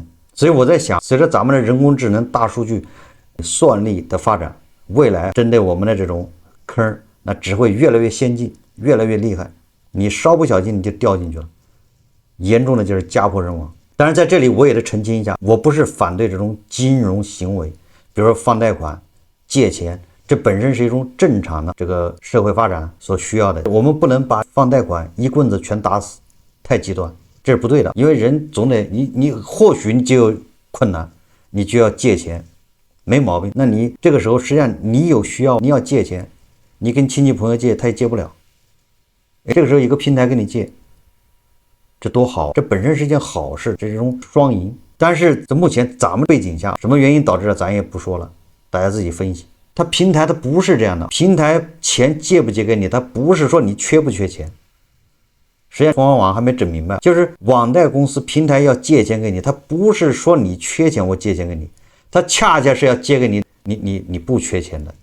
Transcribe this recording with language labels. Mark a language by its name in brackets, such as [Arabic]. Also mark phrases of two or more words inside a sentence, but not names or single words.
[Chinese] 所以我在想，隨着咱們的人工智能、大數據、算力的发展，未来針對我們的這種坑，那只會越來越先進，越來越厲害。你稍不小心你就掉進去了，嚴重的就是家破人亡。當然在這裡我也得澄清一下，我不是反對這種金融行為，比如說放貸款、借錢，這本身是一種正常的這個社會发展所需要的。我們不能把放貸款一棍子全打死，太極端，這是不對的。因為人總得你或許你就有困難，你就要借錢，沒毛病。那你這個時候實際上你有需要，你要借錢，你跟親戚朋友借，他也借不了。這個時候一個平台跟你借，這多好，這本身是一件好事，這是一種雙贏。但是在目前咱们背景下，什麼原因導致的咱也不說了，大家自己分析。它平台它不是這樣的，平台錢借不借給你，它不是說你缺不缺錢。實際上中央網還沒整明白，就是網貸公司平台要借錢給你，它不是說你缺錢我借錢給你，它恰恰是要借給你不缺錢的。